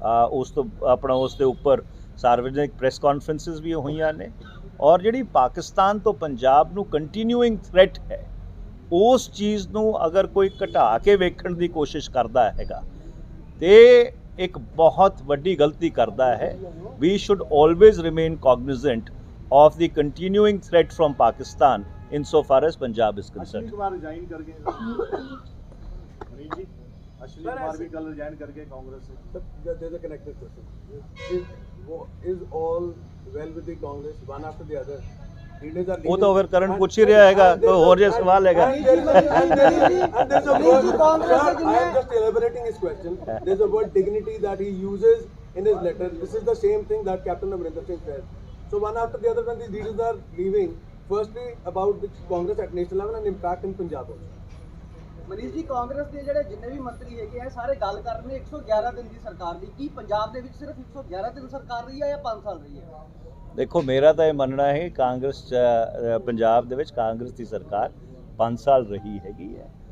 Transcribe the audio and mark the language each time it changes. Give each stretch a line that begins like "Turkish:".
Punjabi: ਉਸ ਦੇ ਉੱਪਰ ਸਾਰਵਜਨਿਕ ਪ੍ਰੈਸ ਕਾਨਫਰੰਸਿਸ ਵੀ ਹੋਈਆਂ ਨੇ। ਔਰ ਜਿਹੜੀ ਪਾਕਿਸਤਾਨ ਤੋਂ ਪੰਜਾਬ ਨੂੰ ਕੰਟੀਨਿਊਇੰਗ ਥ੍ਰੈਟ ਹੈ, ਉਸ ਚੀਜ਼ ਨੂੰ ਅਗਰ ਕੋਈ ਘਟਾ ਕੇ ਵੇਖਣ ਦੀ ਕੋਸ਼ਿਸ਼ ਕਰਦਾ ਹੈਗਾ ਤੇ ਇੱਕ ਬਹੁਤ ਵੱਡੀ ਗਲਤੀ ਕਰਦਾ ਹੈ।
English: We should always remain cognizant of the continuing threat from Pakistan insofar as Punjab is concerned.
Hindi: Ashwini Kumar resign कर गए। मनीष जी, अश्विनी कुमार भी कल रिजाइन करके कांग्रेस से।
English: There's a connected question. Is all well with the Congress, one after the other? Leaders are
Hindi: वो तो अगर करण पूछ ही रहा हैगा तो और जो सवाल हैगा।
English: And there's a word, sir, I am just elaborating his question. There's a word dignity that he uses in his letter. This is the same thing that Captain Amrinder Singh said. So one after the other, when these leaders are leaving, firstly about the Congress at national level and impact in Punjab also.
Punjabi: Manish ਜੀ, ਕਾਂਗਰਸ ਦੇ ਜਿਹੜੇ ਜਿੰਨੇ ਵੀ ਮੰਤਰੀ ਹੈਗੇ ਆ ਸਾਰੇ ਗੱਲ ਕਰ ਰਹੇ ਨੇ 111 ਦਿਨ ਦੀ ਸਰਕਾਰ ਦੀ। ਕੀ ਪੰਜਾਬ ਦੇ ਵਿੱਚ ਸਿਰਫ 111 ਦਿਨ ਸਰਕਾਰ ਰਹੀ ਹੈ ਜਾਂ 5 ਸਾਲ ਰਹੀ ਹੈ? ਦੇਖੋ, ਮੇਰਾ ਤਾਂ ਇਹ ਮੰਨਣਾ ਹੈ ਕਾਂਗਰਸ ਪੰਜਾਬ ਦੇ ਵਿੱਚ ਕਾਂਗਰਸ ਦੀ ਸਰਕਾਰ 5 ਸਾਲ ਰਹੀ ਹੈਗੀ ਹੈ।